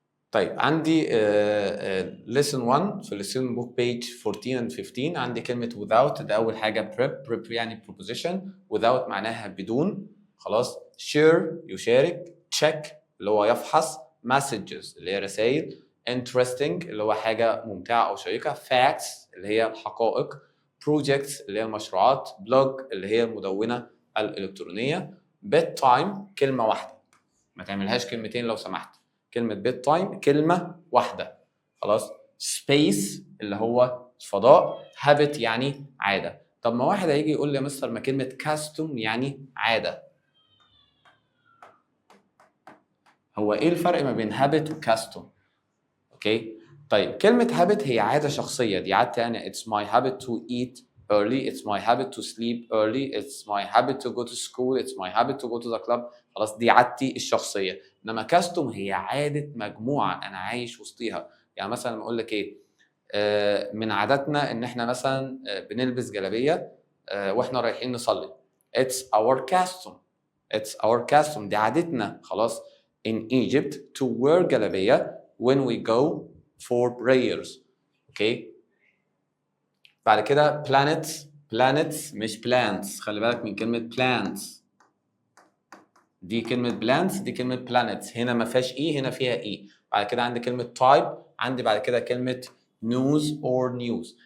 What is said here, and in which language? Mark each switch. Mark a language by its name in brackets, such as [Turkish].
[English] طيب عندي lesson 1 في lesson book page 14 and 15 عندي كلمه without. [Arabic] ده اول حاجه prep يعني preposition. without معناها بدون. خلاص. share يشارك. check اللي هو يفحص. messages اللي هي رسائل. interesting اللي هو حاجه ممتعه او شيقه. facts اللي هي الحقائق. projects اللي هي المشروعات. blog اللي هي المدونه الالكترونيه. bedtime كلمه واحده، ما تعملهاش كلمتين لو سمحت. كلمه bedtime كلمه واحده. خلاص. space اللي هو فضاء. habit يعني عاده. طب ما واحد هيجي يقول لي يا مستر ما كلمه custom يعني عاده، هو ايه الفرق ما بين habit و custom؟ اوكي. طيب كلمه habit هي عاده شخصيه، دي عادتي انا. [English] it's my habit to eat early, it's my habit to sleep early, it's my habit to go to school, it's my habit to go to the club. [Arabic] خلاص دي عادتي الشخصيه. انما كاستوم هي عاده مجموعه انا عايش وسطيها. يعني مثلا اقول لك ايه، من عاداتنا ان احنا مثلا بنلبس جلابيه واحنا رايحين نصلي. [English] it's our custom. it's our custom دي عادتنا. [Arabic] خلاص. [English] in Egypt to wear جلابيه when we go for prayers. Okay. [Arabic] بعد كده planets مش plants، خلي بالك من كلمة plants. دي كلمة plants، دي كلمة planets. هنا ما فيهاش اي، هنا فيها اي. بعد كده عندي كلمة type، عندي بعد كده كلمة news or news.